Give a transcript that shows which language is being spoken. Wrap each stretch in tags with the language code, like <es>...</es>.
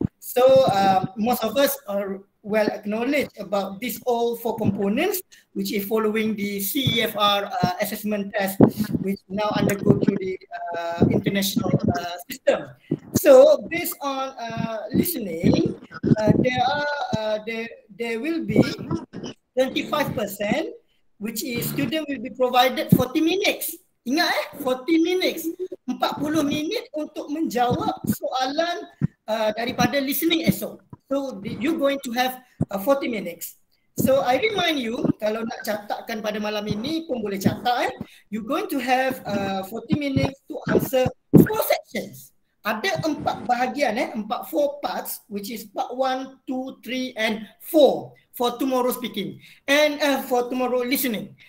<en>So most of us are well acknowledged about these all 4 components, which is following the CEFR assessment test, which now undergo through the international system. So based on listening, there will be 25%, which is student will be provided 40 minutes.</en> <ms>Ingat</ms> <en>40 minutes,</en> <ms>40 minit untuk menjawab soalan daripada listening esok.</ms> <en>So you're going to have 40 minutes. So I remind you,</en> <ms>kalau nak catatkan pada malam ini pun boleh catat.</ms> <en>You're going to have 40 minutes to answer 4 sections.</en> <ms>Ada 4 bahagian,</ms> <en>4 parts, which is part 1, 2, 3 and 4 for tomorrow speaking and for tomorrow listening.</en>